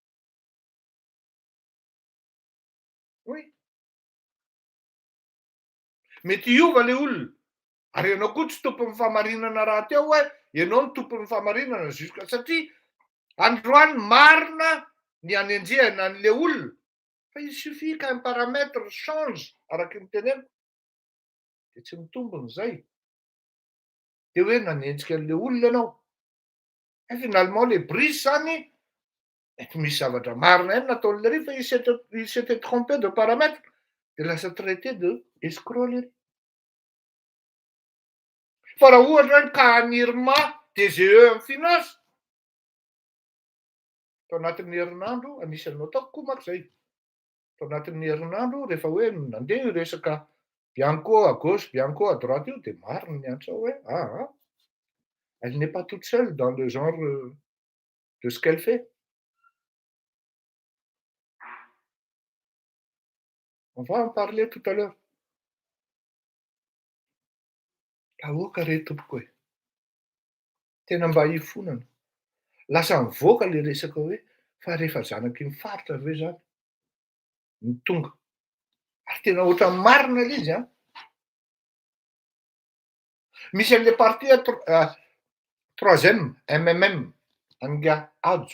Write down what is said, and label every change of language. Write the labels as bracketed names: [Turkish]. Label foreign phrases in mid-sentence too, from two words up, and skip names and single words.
[Malagasy] Oui. Mety hiova le olona. Ary ianao koa tsy tompon'ny famarinana raha teo hoe ianao ny tompon'ny famarinana juska satria androany marina ny anenjehana an'le olona fa [French] il suffit qu'un paramètre change [Malagasy] araky ny teneniko de tsy mitombony zay. De hoe nanenjika an'le olona ianao. Finalement le brisy zany mety misy zavatra marina ihany nataon'le ry fa [French] il s'était trompé de paramètre. [Malagasy] dia lasa [French] traité de escroquerie. [Malagasy] Fa raha ohatra hoe ka haniry mah DGE amin'ny finance, tao anatin'ny herinandro anisan'ny ataoko koa manko zay. Tao anatin'ny herinandro rehefa hoe nandeha io resaka Bianco [French] à gauche, [Malagasy] Bianco [French] à droite [Malagasy] io dia marina ny antso hoe [French] elle n'est pas toute seule dans le genre de ce qu'elle fait. On va en parler tout à l'heure. [Malagasy] Ahoaka re tompoko e. Tena mba hifonana. Lasa mivoaka le resaka hoe fa rehefa zanaky ny faritra ve zany ny tonga. Ary tena ohatran'ny marina le izy. Misy an'le [French] parti troisième [Malagasy] MMM anga Ajo.